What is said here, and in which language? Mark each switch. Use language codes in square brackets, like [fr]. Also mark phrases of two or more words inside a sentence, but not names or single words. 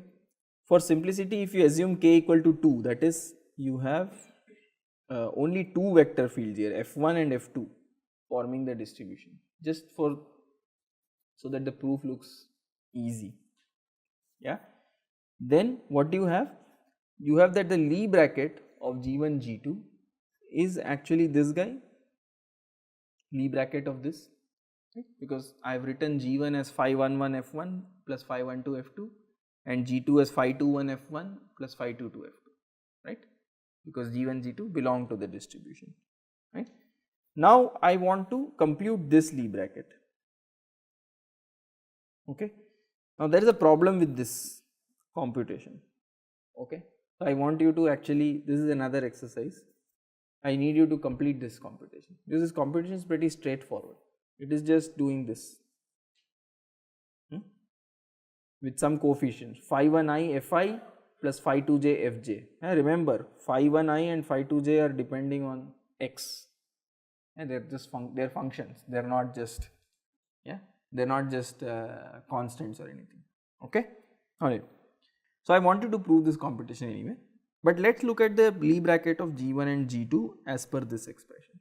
[en] For simplicity, if you assume k equal to 2, that is, you have only two vector fields here, f1 and f2, forming the distribution, just so that the proof looks easy. Yeah. Then what do you have? You have that the Lie bracket of g1 g2 is actually this guy, Lie bracket of this, right? Because I have written g1 as phi 1 1 f1 plus phi 1 2 f2. And g2 as phi 2 1 f1 plus phi 2 2 f2, right? Because g1 g2 belong to the distribution, right? Now I want to compute this Lie bracket. Okay. Now there is a problem with this computation. Okay. So I want you to actually, this is another exercise. I need you to complete this computation. This computation is pretty straightforward. It is just doing this. With some coefficients, phi 1i fi plus phi 2j fj. Remember, phi 1i and phi 2j are depending on x, and they're just they're functions. They're not just constants or anything. Okay, all right. So I wanted to prove this computation anyway, but let's look at the Lie bracket of g1 and g2 as per this expression.